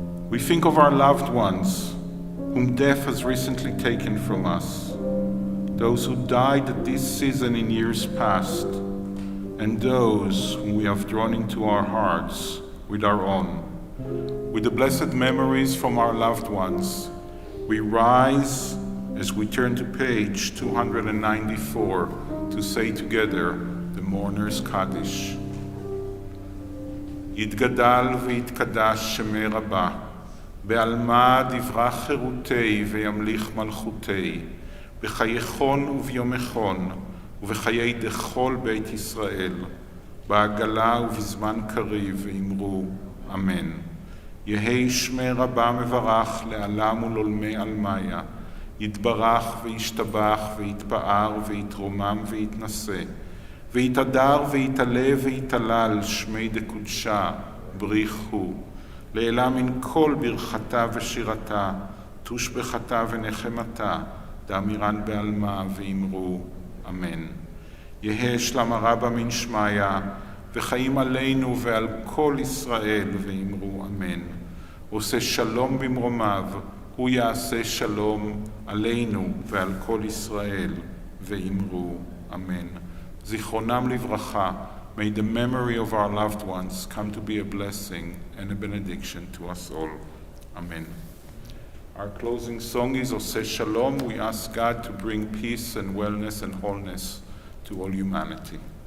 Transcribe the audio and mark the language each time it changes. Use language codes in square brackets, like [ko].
[en] We think of our loved ones whom death has recently taken from us, those who died at this season in years past, and those whom we have drawn into our hearts with our own. With the blessed memories from our loved ones, we rise as we turn to page 294 to say together the Mourner's Kaddish. [arc] יתגדל ויתקדש שמי רבה, בעלמא דברה חירותי וימליך מלכותי, בחייכון וביומכון ובחיי דכל בית ישראל, בעגלה ובזמן קריב ואמרו אמן. יהי שמי רבה מברך לעלם ולעולמי עלמיה, יתברך וישתבח ויתפאר ויתרומם ויתנשא, ויתהדר ויתעלה ויתהלל שמי דקודשה בריך הוא, לעילה מן כל ברכתה ושירתה, תושבחתה ונחמתה, דאמירן בעלמה ואמרו אמן. יהא שלמה רבה מן שמעיה, וחיים עלינו ועל כל ישראל, ואמרו אמן. [he] עושה שלום במרומיו, הוא יעשה שלום עלינו ועל כל ישראל, ואמרו אמן. זיכרונם לברכה, [en] may the memory of our loved ones come to be a blessing and a benediction to us all. Amen. Our closing song is Oseh Shalom. We ask God to bring peace and wellness and wholeness to all humanity.